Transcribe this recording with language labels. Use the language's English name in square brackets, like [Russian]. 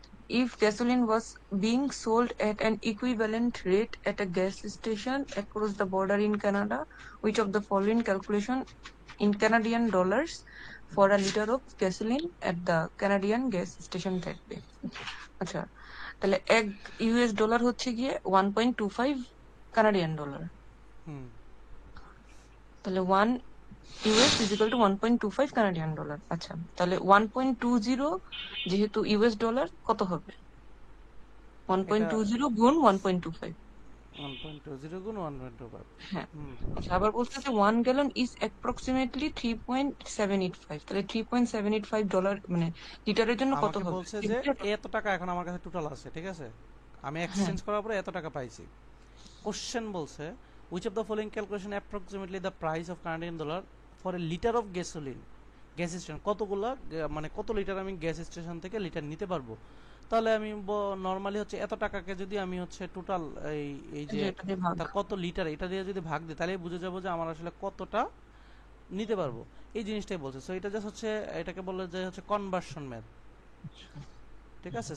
[English] If gasoline was being sold at an equivalent rate at a gas station across the border in Canada, which of the following calculation in Canadian dollars for a liter of gasoline at the Canadian gas station that day? [Bangla] আচ্ছা, তাহলে এক US dollar হচ্ছে গিয়ে 1.25 Canadian dollar. তাহলে 1 US [English] is equal to [Bangla] 1.25 Canadian dollar. আচ্ছা, তাহলে 1.20 যেহেতু US dollar কত হবে, 1.20 গুণ 1.25। 1.20 গুণ 1.25। হ্যাঁ, আচ্ছা, আবার বলছে যে 1 গ্যালন [English] is approximately [Bangla] 3.785, তাহলে 3.785 ডলার মানে লিটারের জন্য কত আমাকে হবে? বলছে যে এত টাকা এখন আমার কাছে টোটাল আছে, ঠিক আছে, আমি এক্সচেঞ্জ করার পরে এত টাকা পাইছি। কোশ্চেন বলছে [English] which of the following calculation approximately the price of Canadian dollar for a liter of gasoline [Bangla] gas station কতগুলা মানে কত লিটার আমি গ্যাস স্টেশন থেকে লিটার নিতে পারবো। তাহলে আমি নরমালি হচ্ছে এত টাকাকে যদি আমি হচ্ছে টোটাল এই এই যে এটা দিয়ে ভাগ। তার কত লিটার এটা দিয়ে যদি ভাগ দিই তাহলে বুঝে যাবো যে আমার আসলে কতটা নিতে পারবো, এই জিনিসটাই বলছে। সো এটা জাস্ট হচ্ছে এটাকে বলে যে হচ্ছে কনভার্সন ম্যাথ, ঠিক আছে।